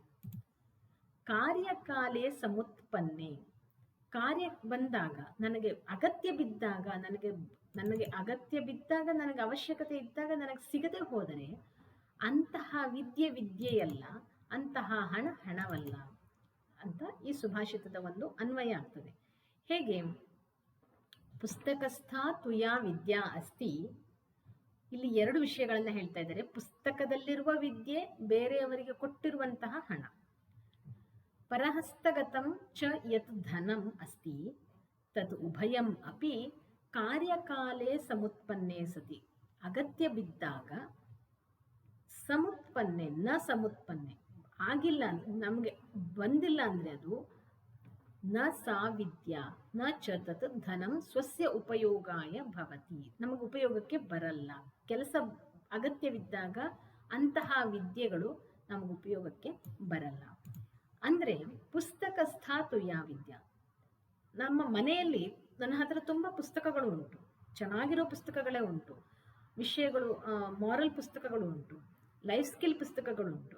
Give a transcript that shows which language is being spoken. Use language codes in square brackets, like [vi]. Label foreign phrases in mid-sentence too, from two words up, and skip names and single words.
[sa] कार्यकाले समुत्पन्ने, [kn] ಕಾರ್ಯ ಬಂದಾಗ, ನನಗೆ ಅಗತ್ಯ ಬಿದ್ದಾಗ, ನನಗೆ ಅಗತ್ಯ ಬಿದ್ದಾಗ, ನನಗೆ ಅವಶ್ಯಕತೆ ಇದ್ದಾಗ ನನಗೆ ಸಿಗದೆ ಹೋದರೆ ಅಂತಹ ವಿದ್ಯೆಯಲ್ಲ, ಅಂತಹ ಹಣ ಹಣವಲ್ಲ ಅಂತ ಈ ಸುಭಾಷಿತದ ಒಂದು ಅನ್ವಯ ಆಗ್ತದೆ. [sa] ಹೇಗೆ? पुस्तकस्थ तुया विद्या अस्ति. [kn] ಇಲ್ಲಿ ಎರಡು ವಿಷಯಗಳನ್ನ ಹೇಳ್ತಾ ಇದ್ದಾರೆ. ಪುಸ್ತಕದಲ್ಲಿರುವ ವಿದ್ಯೆ, ಬೇರೆಯವರಿಗೆ ಕೊಟ್ಟಿರುವಂತಹ ಹಣ. [sa] परहस्तगतं च यत् धनं अस्ति तत् उभयं अपि कार्यकाले समुत्पन्ने सति. [kn] ಅಗತ್ಯ ಬಿದ್ದಾಗ [sa] समुत्पन्ने, न समुत्पन्ने [kn] ಆಗಿಲ್ಲ, ನಮಗೆ ಬಂದಿಲ್ಲ ಅಂದರೆ ಅದು [sa] न सा विद्या न च तत् धनं स्वस्य उपयोगाय भवति. [kn] ನಮಗೆ ಉಪಯೋಗಕ್ಕೆ ಬರಲ್ಲ. ಕೆಲಸ ಅಗತ್ಯವಿದ್ದಾಗ ಅಂತಹ ವಿದ್ಯೆಗಳು ನಮಗೆ ಉಪಯೋಗಕ್ಕೆ ಬರಲ್ಲ. ಅಂದರೆ [sa] पुस्तकस्थातु या विद्या. [kn] ನಮ್ಮ ಮನೆಯಲ್ಲಿ ನನ್ನ ಹತ್ರ ತುಂಬ ಪುಸ್ತಕಗಳು ಉಂಟು, ಚೆನ್ನಾಗಿರೋ ಪುಸ್ತಕಗಳೇ ಉಂಟು, ವಿಷಯಗಳು, ಮಾರಲ್ ಪುಸ್ತಕಗಳು ಉಂಟು, [en] life skill [kn] ಪುಸ್ತಕಗಳು ಉಂಟು.